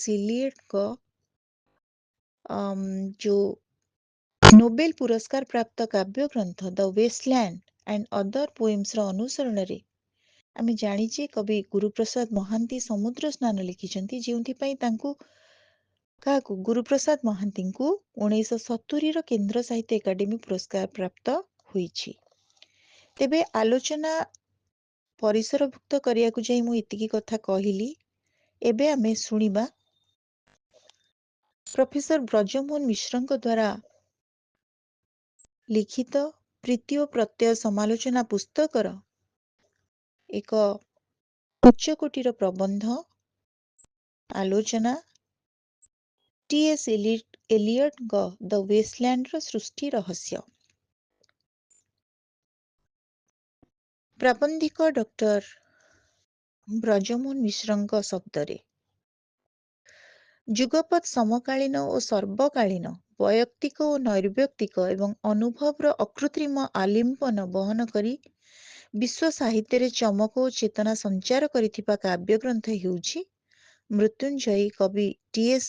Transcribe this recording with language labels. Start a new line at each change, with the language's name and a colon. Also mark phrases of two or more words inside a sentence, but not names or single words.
Odia: ଏଲିୟଟଙ୍କ ଯେଉଁ ନୋବେଲ ପୁରସ୍କାର ପ୍ରାପ୍ତ କାବ୍ୟଗ୍ରନ୍ଥ ଦ ୱେଷ୍ଟଲ୍ୟାଣ୍ଡ ଆଣ୍ଡ ଅଦର ପୋଏମ୍ସର ଅନୁସରଣରେ ଆମେ ଜାଣିଛେ କବି ଗୁରୁପ୍ରସାଦ ମହାନ୍ତି ସମୁଦ୍ର ସ୍ନାନ ଲେଖିଛନ୍ତି, ଯେଉଁଥିପାଇଁ ତାଙ୍କୁ ଗୁରୁପ୍ରସାଦ ମହାନ୍ତିଙ୍କୁ 1970ର କେନ୍ଦ୍ର ସାହିତ୍ୟ ଏକାଡେମୀ ପୁରସ୍କାର ପ୍ରାପ୍ତ ହୋଇଛି। ତେବେ ଆଲୋଚନା ପରିସରଭୁକ୍ତ କରିବାକୁ ଯାଇ ମୁଁ ଏତିକି କଥା କହିଲି। ଏବେ ଆମେ ଶୁଣିବା ପ୍ରଫେସର ବ୍ରଜମୋହନ ମିଶ୍ରଙ୍କ ଦ୍ୱାରା ଲିଖିତ ପ୍ରୀତି ଓ ପ୍ରତ୍ୟୟ ସମାଲୋଚନା ପୁସ୍ତକର ଏକ ଉଚ୍ଚକୋଟୀର ପ୍ରବନ୍ଧ ଆଲୋଚନା ଟି.ଏସ୍. ଏଲିୟଟଙ୍କ ଦ ୱେଷ୍ଟଲ୍ୟାଣ୍ଡର ସୃଷ୍ଟି ରହସ୍ୟ। ପ୍ରାବନ୍ଧିକ ଡକ୍ଟର ବ୍ରଜମୋହନ ମିଶ୍ରଙ୍କ ଶବ୍ଦରେ ଯୁଗପତ୍ ସମକାଳୀନ ଓ ସର୍ବକାଳୀନ ବୈୟକ୍ତିକ ଓ ନୈର୍ବୈୟକ୍ତିକ ଏବଂ ଅନୁଭବର ଅକୃତ୍ରିମ ଆଲିମ୍ବନ ବହନ କରି ବିଶ୍ୱ ସାହିତ୍ୟରେ ଚମକ ଓ ଚେତନା ସଞ୍ଚାର କରିଥିବା କାବ୍ୟଗ୍ରନ୍ଥ ହେଉଛି ମୃତ୍ୟୁଞ୍ଜୟୀ କବି ଟି.ଏସ୍.